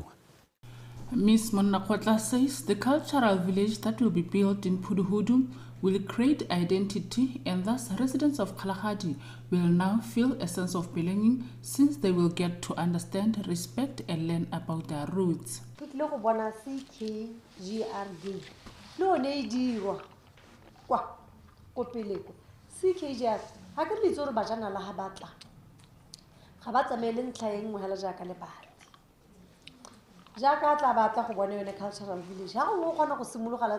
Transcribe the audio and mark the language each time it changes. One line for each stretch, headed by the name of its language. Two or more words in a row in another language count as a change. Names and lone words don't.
English: Ms. Monnakgotla says the cultural village that will be built in Puduhudu will create identity, and thus residents of Kalahari will now feel a sense of belonging since they will get to understand, respect and learn about their roots.
Tswana: Jaka tla batla go bona yone
English: cultural village
Tswana: ha o gona go simologa